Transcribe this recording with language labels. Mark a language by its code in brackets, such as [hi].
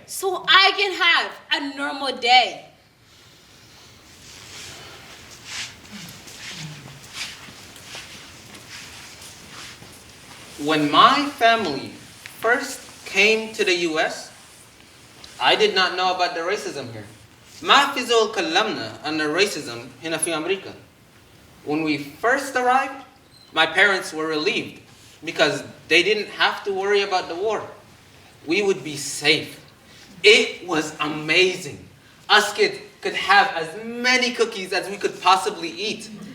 [en] So I can have a normal day. When my family first came to the US, I did not know about the racism here. [ar] ما في زول كلمنا عن [en] the racism [ar] هنا في أمريكا. [en] When we first arrived, my parents were relieved because they didn't have to worry about the war. We would be safe. It was amazing. Us kids could have as many cookies as we could possibly eat.